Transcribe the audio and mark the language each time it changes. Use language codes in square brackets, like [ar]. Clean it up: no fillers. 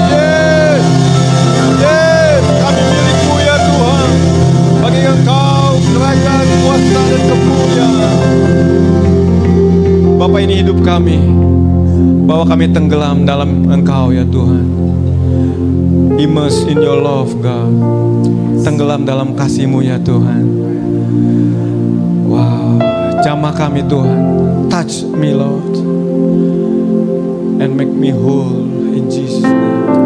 [en] Yes, yes, [id] kami milikmu ya Tuhan. Bagi Engkau kerajaan, kuasa dan kemuliaan. Bapa, ini hidup kami, bahwa kami tenggelam dalam Engkau ya Tuhan. [en] Immerse in your love God. [id] Tenggelam dalam kasih-Mu ya Tuhan. Wow, jamah kami Tuhan. [en] Touch me Lord, and make me whole in Jesus name.